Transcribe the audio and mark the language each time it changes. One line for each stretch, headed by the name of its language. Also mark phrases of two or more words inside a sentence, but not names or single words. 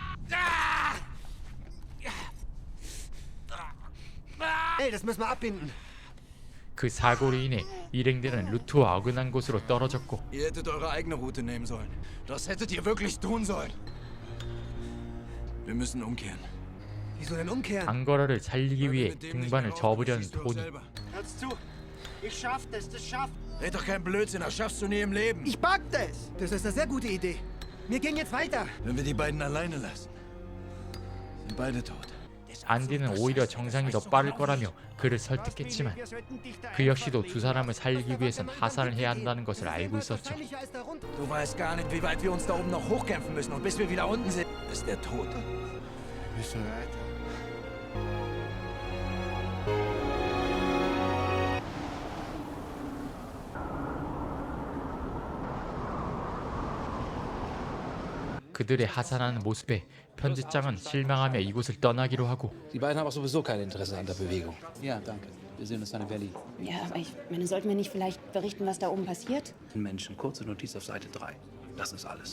German: Ey, das müssen wir abbinden.
Korean: 그 사고로 인해 일행들은 루트와 어긋난 곳으로 떨어졌고
German: Ihr hättet eure eigene Route nehmen sollen. Das hättet ihr wirklich tun sollen. Wir müssen umkehren. Wieso denn umkehren?
Korean: 앙거라를 살리기 위해 등반을 접으려는 토니.
German: Hört's zu. Ich schaff das schafft. Red doch kein Blödsinn, das schaffst du nie im Leben. Ich pack das. Das ist eine sehr gute Idee. Wir gehen jetzt weiter. Wenn wir die beiden alleine lassen, sind beide tot.
Korean: 안디는 오히려 정상이 더 빠를 거라며 그를 설득했지만 그 역시도 두 사람을 살리기 위해선 하산을 해야 한다는 것을 알고 있었죠.
German: Du weißt gar nicht, wie weit wir uns da oben noch hochkämpfen müssen. Und bis wir wieder unten sind, ist der tot. Wir müssen weiter.
Korean: 그들의 하산하는 모습에 편집장은 실망하며 이곳을 떠나기로 하고
German: Die beiden haben auch sowieso kein Interesse an der Bewegung. Ja, danke. Wir sehen uns dann in Berlin. Ja, aber ich meine, sollten wir nicht vielleicht berichten, was da oben passiert? Menschen, kurze Notiz auf Seite 3. Das ist alles.